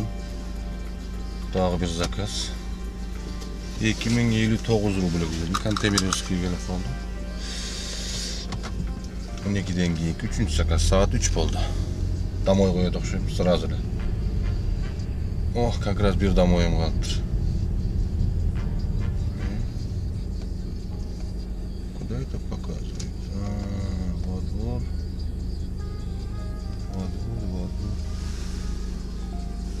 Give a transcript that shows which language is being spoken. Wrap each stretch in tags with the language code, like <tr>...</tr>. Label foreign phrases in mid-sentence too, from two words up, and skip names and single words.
<ky>Дагы бир заказ. 2059 рубль келди. Контейнерский келип калды. 12ден кийин 3-үнчү заказ саат 3 болду. Домой коет окшойм сразу эле. Ох,</ky> <ru>как раз</ru> <ky>бир домоюм калыптыр.</ky> <ru>Куда это показывает? Во двор.</ru>